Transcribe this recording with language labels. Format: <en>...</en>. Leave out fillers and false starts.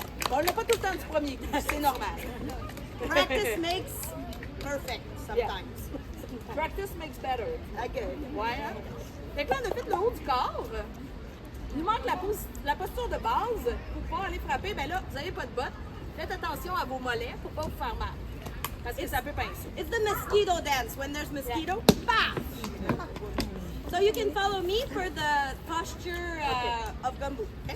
<fr>Bon, on l'a pas tout le temps du premier coup, c'est normal.</fr> <en>Practice makes perfect sometimes. Practice makes better. OK.</en> <fr>Ouais, hein? Fait que là, on a fait le haut du corps. Il nous manque la posture de base pour pouvoir aller frapper. Ben là, vous n'avez pas de bottes. Faites attention à vos mollets pour pas vous faire mal. Parce que ça peut pincer.</fr> <en>It's the mosquito dance. When there's mosquito, paf! So you can follow me for the posture of gumbo. Okay?</en>